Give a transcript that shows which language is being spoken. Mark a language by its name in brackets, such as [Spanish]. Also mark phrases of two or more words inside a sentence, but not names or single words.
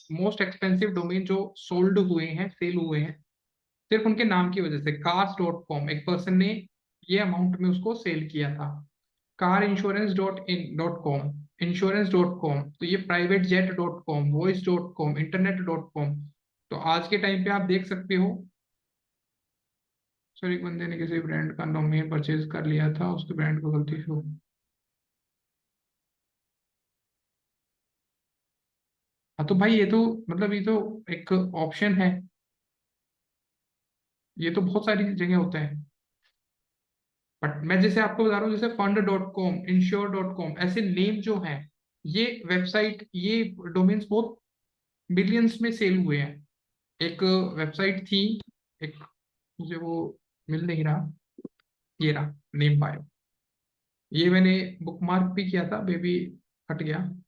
[English] most expensive domain [Hindi] जो सोल्ड हुए हैं, सेल हुए हैं सिर्फ उनके नाम की वजह से, cars.com, एक पर्सन ने ये अमाउंट में उसको सेल किया था। carinsurance.in.com, इंश्योरेंस.com, तो ये privatejet.com, voice.com, internet.com। तो आज के टाइम पे आप देख सकते हो। सर, एक बंदे ने किसी ब्रांड का डोमेन परचेज कर लिया था, उसके ब्रांड को गलती से हाँ, तो भाई ये तो मतलब ये तो एक ऑप्शन है। ये तो बहुत सारी जगह होता है। बट मैं जैसे आपको बता रहा हूँ, जैसे fund.com, insure.com, ऐसे नेम जो हैं, ये वेबसाइट, ये डोमेन्स बहुत बिलियंस में सेल हुए हैं। एक वेबसाइट थी, एक, मुझे वो मिल नहीं रहा। ये रहा, नेम पायो। ये मैंने बुकमार्क भी किया था, बेबी हट गया।